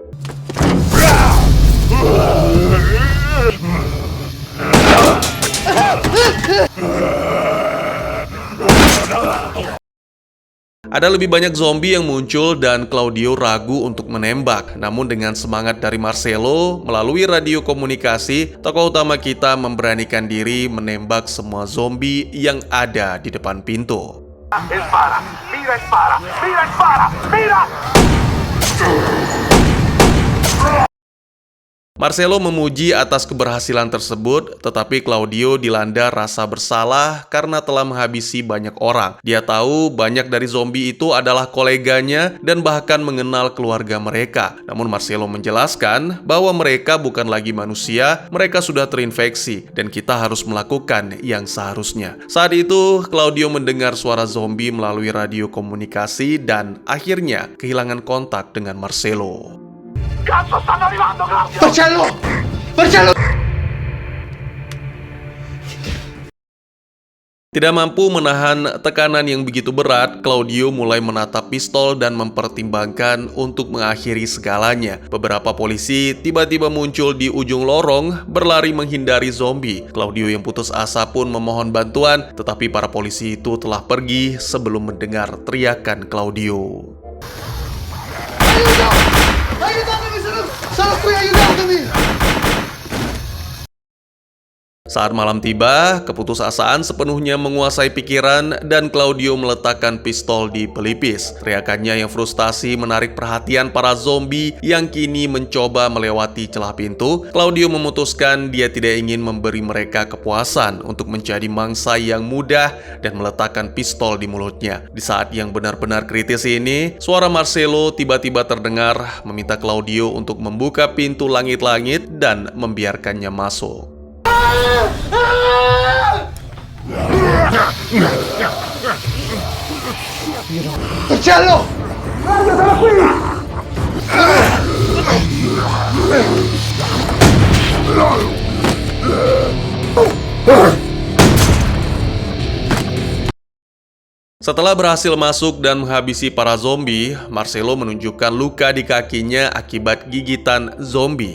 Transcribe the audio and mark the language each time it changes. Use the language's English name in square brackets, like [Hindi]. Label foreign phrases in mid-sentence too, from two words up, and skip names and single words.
[Indonesian] Ada lebih banyak zombie yang muncul dan Claudio ragu untuk menembak. Namun dengan semangat dari Marcelo, melalui radio komunikasi, tokoh utama kita memberanikan diri menembak semua zombie yang ada di depan pintu. [Italian] E spara, mira e spara, mira e spara, mira! [Indonesian] Marcelo memuji atas keberhasilan tersebut, tetapi Claudio dilanda rasa bersalah karena telah menghabisi banyak orang. Dia tahu banyak dari zombie itu adalah koleganya dan bahkan mengenal keluarga mereka. Namun Marcelo menjelaskan bahwa mereka bukan lagi manusia, mereka sudah terinfeksi dan kita harus melakukan yang seharusnya. Saat itu, Claudio mendengar suara zombie melalui radio komunikasi dan akhirnya kehilangan kontak dengan Marcelo. [Italian] Cazzo, stanno arrivando, Claudio! Marcello! Marcello! [Indonesian] Tidak mampu menahan tekanan yang begitu berat, Claudio mulai menatap pistol dan mempertimbangkan untuk mengakhiri segalanya. Beberapa polisi tiba-tiba muncul di ujung lorong, berlari menghindari zombie. Claudio yang putus asa pun memohon bantuan, tetapi para polisi itu telah pergi sebelum mendengar teriakan Claudio. [Italian] Aiutatemi, sono qui, aiutatemi! [Indonesian] Saat malam tiba, keputusasaan sepenuhnya menguasai pikiran dan Claudio meletakkan pistol di pelipis. Teriakannya yang frustasi menarik perhatian para zombie yang kini mencoba melewati celah pintu. Claudio memutuskan dia tidak ingin memberi mereka kepuasan untuk menjadi mangsa yang mudah dan meletakkan pistol di mulutnya. Di saat yang benar-benar kritis ini, suara Marcelo tiba-tiba terdengar meminta Claudio untuk membuka pintu langit-langit dan membiarkannya masuk. [Italian] Torcello! Guardatela qui! [Indonesian] Setelah berhasil masuk dan menghabisi para zombie, Marcelo menunjukkan luka di kakinya akibat gigitan zombie.